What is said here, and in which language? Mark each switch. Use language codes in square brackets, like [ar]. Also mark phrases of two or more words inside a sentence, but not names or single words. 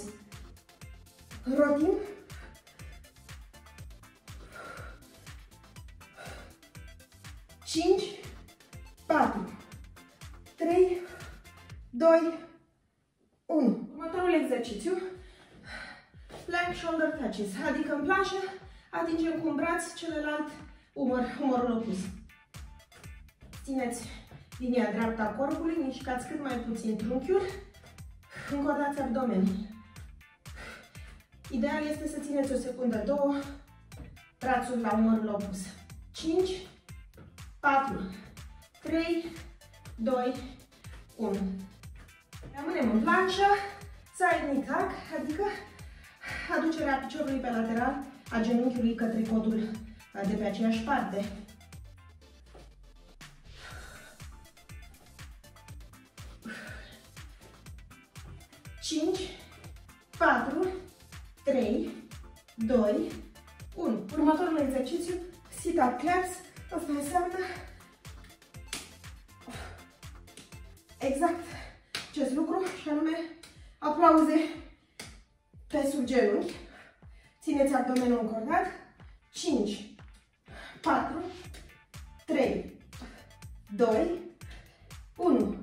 [ro] Rotim. 5, 4, 3, 2, 1. Următorul exercițiu, [en] plank shoulder touches, [ro] adică în planșă atingem cu un braț celălalt umărul opus. Țineți linia dreaptă a corpului, mișcați cât mai puțin trunchiul, încordați abdomenul. Ideal este să țineți o secundă, două, brațul la umărul opus. 5, 4, 3, 2, 1. Rămânem în planșă, [en] side knee tuck, [ro] adică aducerea piciorului pe lateral a genunchiului către cotul de pe aceeași parte. 5, 4, 3, 2, 1. Următorul exercițiu, [en] sit-up claps. [ro] Asta înseamnă exact acest lucru și anume aplauze pe sub genunchi. Țineți abdomenul încordat. 5, 4, 3, 2, 1.